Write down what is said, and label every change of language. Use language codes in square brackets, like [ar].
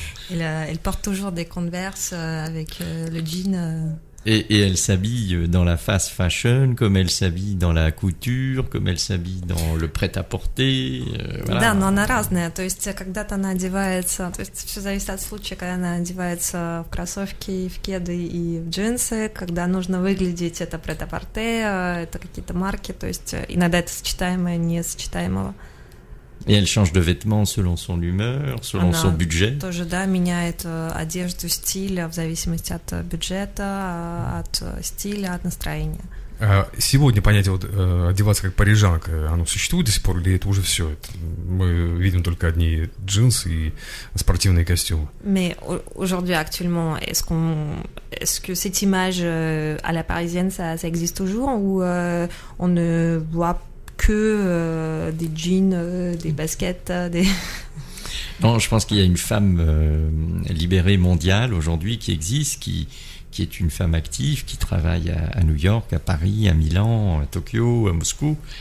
[fr] Elle porte toujours des Converse avec le jean. Et elle s'habille dans la fast fashion, comme elle s'habille dans la couture, comme elle s'habille dans le prêt-à-porter. Voilà. [ru] Да, но она разная. То есть когда-то она одевается, то есть все зависит от случая, когда она одевается в кроссовки, в кеды и в джинсы, когда нужно выглядеть, это прêt-à-porter, это какие-то марки, то есть иногда это сочетаемое, несочетаемого. [fr] Et elle change de vêtements selon son humeur, selon son budget. [ru] Тоже, да, меняет одежду, стиль в зависимости от бюджета, от стиля, от настроения. Сегодня понятие одеваться как парижанка, оно существует до сих пор, или это уже все? Мы видим только одни джинсы и спортивные костюмы. [fr] Mais aujourd'hui, actuellement, est-ce que cette image à la parisienne, ça existe toujours, ou on ne voit que des jeans, des baskets, des... Non, je pense qu'il y a une femme libérée mondiale aujourd'hui qui existe, qui est une femme active, qui travaille à New York, à Paris, à Milan, à Tokyo, à Moscou.